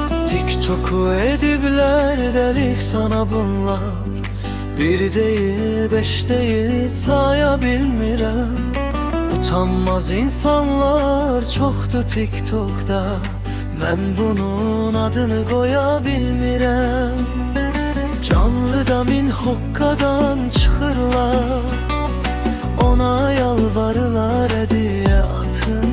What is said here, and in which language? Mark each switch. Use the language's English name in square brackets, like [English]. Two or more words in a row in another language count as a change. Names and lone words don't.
[Turkish] TikTok'u edibler delik sana bunlar. Bir değil, beş değil, [Azerbaijani] saya bilmirəm. Utanmaz insanlar çoxdur TikTok'da. Mən bunun adını qoya bilmirəm. Canlıda min hoqqadan çıxırlar, ona yalvarırlar hediye atın.